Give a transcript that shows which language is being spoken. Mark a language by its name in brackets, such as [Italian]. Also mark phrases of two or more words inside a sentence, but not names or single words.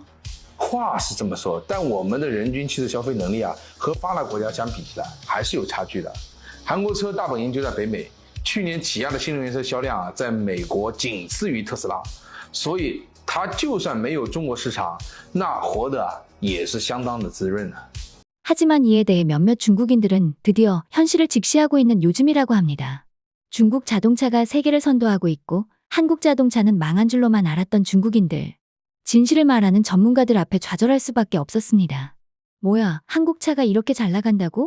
[Chinese] 话是这么说，但我们的人均汽车消费能力和发达国家相比起来还是有差距的。韩国车大本营就在北美，去年起亚的新能源车销量在美国仅次于特斯拉，所以它就算没有中国市场，那活得也是相当的滋润。 [Korean] 하지만 이에 대해 몇몇 중국인들은 드디어 현실을 직시하고 있는 요즘이라고 합니다. 중국 자동차가 세계를 선도하고 있고 한국 자동차는 망한 줄로만 알았던 중국인들. 진실을 말하는 전문가들 앞에 좌절할 수밖에 없었습니다. 뭐야, 한국 차가 이렇게 잘 나간다고?